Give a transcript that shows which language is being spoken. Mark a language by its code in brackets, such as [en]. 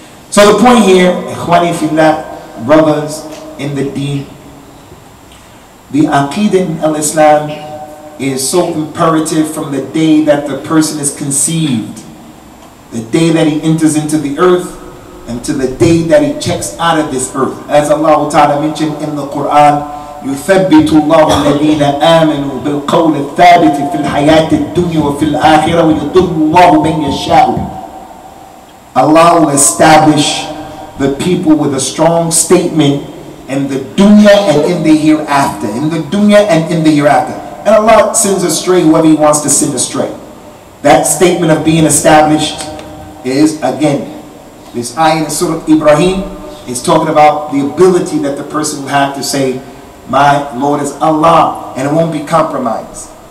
[en] So the point here, ikhwani fillah, brothers in the deen, the Aqeedah in al-Islam is so imperative from the day that the person is conceived, the day that he enters into the earth, and to the day that he checks out of this earth. As Allah Ta'ala mentioned in the Quran, [ar] يثبت الله الذين آمنوا بالقول الثابت في الحياة الدنيا وفي الآخرة ويضل الله من يشاء. [en] Allah will establish the people with a strong statement in the dunya and in the hereafter. In the dunya and in the hereafter. And Allah sends astray whoever He wants to send astray. That statement of being established is, again, this ayah in Surah Ibrahim is talking about the ability that the person will have to say, my Lord is Allah, and it won't be compromised.